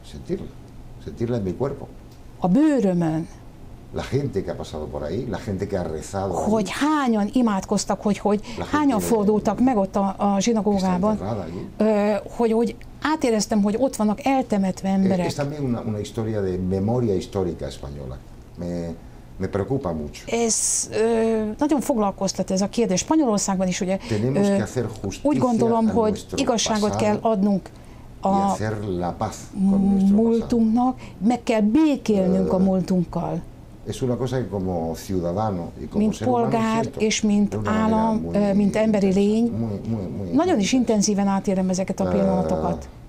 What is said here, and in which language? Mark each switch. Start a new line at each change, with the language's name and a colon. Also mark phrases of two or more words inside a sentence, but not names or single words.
Hungarian: a bőrömön, hogy hányan imádkoztak, hogy hányan fordultak meg ott a zsinagógában, hogy átéreztem, hogy ott vannak eltemetve emberek.
Spanish: Me preocupa mucho.
Hungarian: Ez nagyon foglalkoztat ez a kérdés. Spanyolországban is ugye úgy gondolom, hogy igazságot kell adnunk a múltunknak, meg kell békélnünk a múltunkkal. Mint polgár és mint állam, mint emberi lény, nagyon is intenzíven átélem ezeket a pillanatokat.